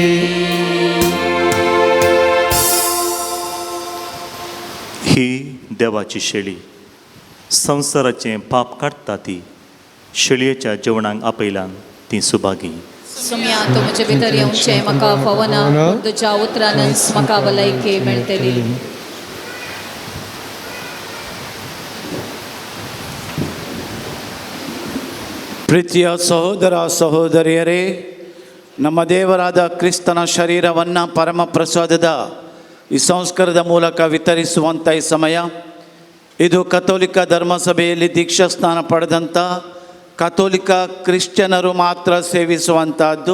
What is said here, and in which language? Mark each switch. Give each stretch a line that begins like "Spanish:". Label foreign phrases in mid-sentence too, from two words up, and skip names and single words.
Konkani: ही देवाची शेळी संसाराचें पाप काडटा ती शेळयेच्या जेवणाक आपयल्यान ती सुभागी. सुम्या तूं म्हजे भितर येवचें म्हाका फावना पूण तुज्या उतरानच म्हाका भलायकी मेळटली.
Kannada: ಪ್ರೀತಿಯ ಸಹೋದರ ಸಹೋದರಿಯರೇ, ನಮ್ಮ ದೇವರಾದ ಕ್ರಿಸ್ತನ ಶರೀರವನ್ನು ಪರಮ ಪ್ರಸಾದದ ಈ ಸಂಸ್ಕಾರದ ಮೂಲಕ ವಿತರಿಸುವಂಥ ಈ ಸಮಯ, ಇದು ಕಥೋಲಿಕ ಧರ್ಮಸಭೆಯಲ್ಲಿ ದೀಕ್ಷಾ ಸ್ನಾನ ಪಡೆದಂಥ ಕಥೋಲಿಕ ಕ್ರಿಶ್ಚಿಯನರು ಮಾತ್ರ ಸೇವಿಸುವಂತಹದ್ದು.